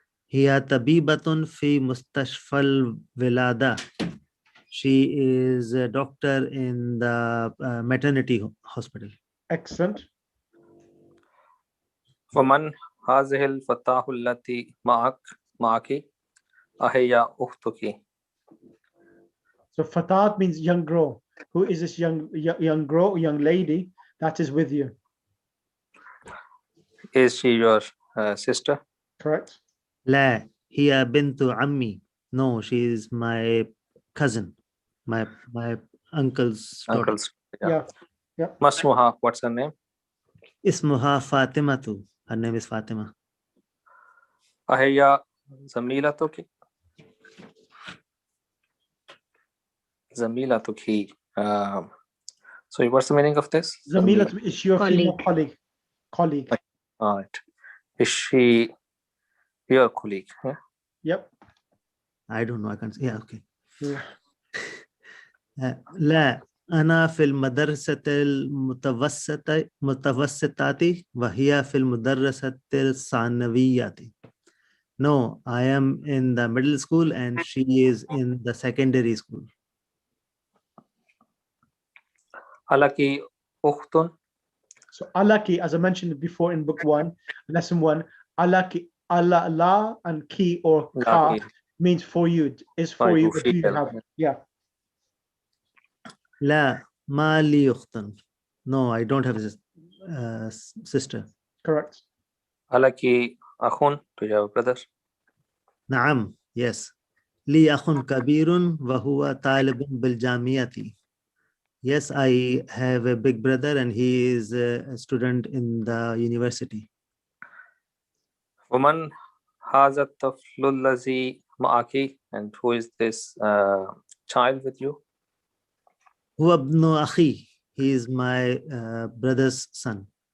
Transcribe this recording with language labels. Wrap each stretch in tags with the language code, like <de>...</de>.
<ar>هي طبيبة في مستشفى الولادة.</ar> <en>She is a doctor in the maternity hospital. Excellent.</en> <ar>ومن هذه الفتاة التي معك؟ أهي أختك؟</ar> <en>So fatat means young girl. Who is this young girl, young lady that is with you? Is she your sister? Correct.</en> <ar>لا هي بنت عمي.</ar> <en>No, she is my cousin, my uncle's daughter. Uncle's. Yeah.</en> <ar>ما اسمها?</ar> <en>What's her name?</en> <ar>اسمها فاطمة.</ar> <en>Her name is Fatima.</en> <ar>أهي زميلتك؟ زميلتك.</ar> <en>So what's the meaning of this? Zamilat is your female colleague. All right. Is she your colleague? Yeah? Yep. I don't know. I can't. Yeah. Okay. Yeah.</en> <ar>لا أنا في المدرسة المتوسطة وهي في المدرسة الثانوية.</ar> <en>No, I am in the middle school and she is in the secondary school.</en> <ar>Alaki أخت.</ar> <en>So alaki, as I mentioned before in book 1, lesson 1, alaki, Allah, la, and ki or ka means for you, is for you. Do you have? Yeah.</en> <ar>لا ما لي أخت.</ar> <en>No, I don't have a sister. Correct.</en> <ar>Alaki أخون.</ar> <en>Do you have a brother?</en> <ar>نعم.</ar> <en>Yes.</en> <ar>لي أخ كبير وهو طالب بالجامعة.</ar> <en>Yes, I have a big brother and he is a student in the university.</en> <ar>ومن هذا الطفل الذي معك?</ar> <en>And who is this child with you?</en> <ar>هو ابن أخي.</ar> <en>He is my brother's son.</en>